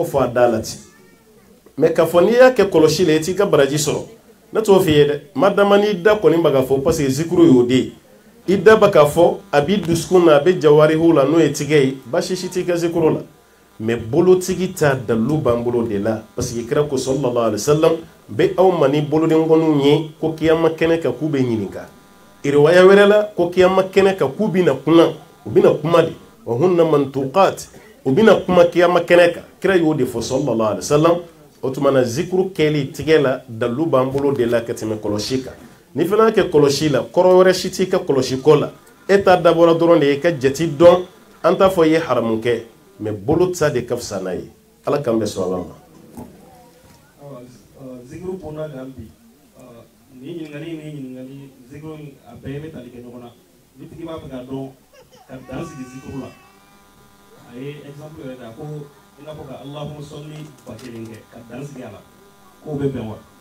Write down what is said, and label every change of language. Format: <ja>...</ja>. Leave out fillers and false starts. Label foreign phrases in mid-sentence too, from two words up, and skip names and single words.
<bm>fɔ a da la ten mɛ k'a fɔ n'i y'a kɛ kɔlɔsi la i t'i ka baraji sɔrɔ ne t'o f'i ye dɛ madama n'i da kɔni bɛ ka fɔ</bm> <fr>parce que</fr> <bm>zikuru y'o de ye i da bɛ ka fɔ a b'i dusukun na a bɛ jawarihu la n'o ye tigɛ ye baasi si t'i ka zikuru la mɛ bolotigi ta dalilu b'an bolo de la</bm> <fr>parce que</fr> <bm>kira ko</bm> <ar>صلى الله عليه وسلم</ar> <bm>bɛ aw ma ni bolodenkɔniw ye ko kiyama kɛnɛ kan k'u bɛ ɲininka riwaya wɛrɛ la ko kiyama kɛnɛ kan k'u bɛna kuma u bɛna kuma de</bm> <ar>وهن منطوقات</ar> <bm>u bɛna kuma kiyama kɛnɛ kan kira y'o de fɔ</bm> <ar>صلى الله عليه وسلم</ar> <bm>o tuma na zikuru kɛli tigɛ la dalilu b'an bolo de la ka tɛmɛ kɔlɔsi kan ni fana y'a kɛ kɔlɔsi la kɔrɔ wɛrɛ si t'i ka kɔlɔsi ko la e ta dabɔra dɔrɔn de ye ka jate dɔn an t'a fɔ i ye haramu kɛ mɛ bolo ta de ka fisa n'a ye ala k'an bɛ sɔn ala ma zikuru kɔnɔna kan bi ni ɲininkali zikuru a bɛɛ bɛ tali kɛ ɲɔgɔn na ni tigi b'a fɛ ka dɔn ka dan sigi zikuru la a ye exemple yɛrɛ ta ko i n'a fɔ ka</bm> <ar>اللهم صل</ar> <bm>1000 kɛ ka dan sigi a la k'o bɛ bɛn wa</bm>